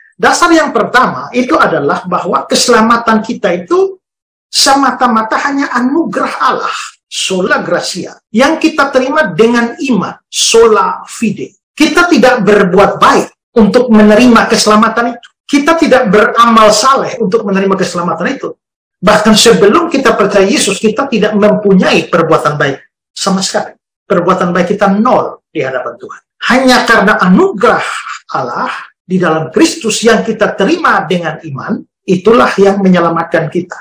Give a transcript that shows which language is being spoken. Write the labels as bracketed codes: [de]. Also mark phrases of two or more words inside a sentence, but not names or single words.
[id] Dasar yang pertama itu adalah bahwa keselamatan kita itu semata-mata hanya anugerah Allah, [la] sola gratia, [id] yang kita terima dengan iman, [la] sola fide. [id] Kita tidak berbuat baik untuk menerima keselamatan itu. Kita tidak beramal saleh untuk menerima keselamatan itu. Bahkan sebelum kita percaya Yesus, kita tidak mempunyai perbuatan baik sama sekali. Perbuatan baik kita nol di hadapan Tuhan. Hanya karena anugerah Allah di dalam Kristus yang kita terima dengan iman, itulah yang menyelamatkan kita.